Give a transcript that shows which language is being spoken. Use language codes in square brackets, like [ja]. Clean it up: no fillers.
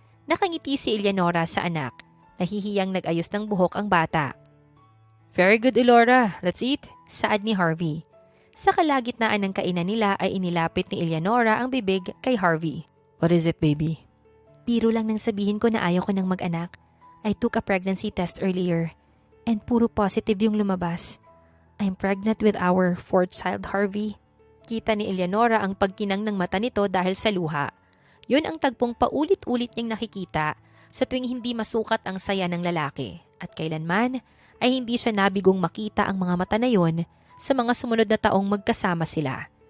[tl] Nakangiti si Eleanora sa anak. Nahihiyang nag-ayos ng buhok ang bata. [en] Very good, Elora. Let's eat. [tl] Saad ni Harvey. Sa kalagitnaan ng kainan nila ay inilapit ni Eleanora ang bibig kay Harvey. [en] What is it, baby? [tl] Biro lang nang sabihin ko na ayaw ko ng mag-anak. [en] I took a pregnancy test earlier and [tl] puro positive yung lumabas. [en] I'm pregnant with our 4th child, Harvey. [tl] Kita ni Eleanora ang pagkinang ng mata nito dahil sa luha. Yun ang tagpong paulit-ulit niyang nakikita sa tuwing hindi masukat ang saya ng lalaki. At kailanman ay hindi siya nabigong makita ang mga mata na yun sa mga sumunod na taong magkasama sila.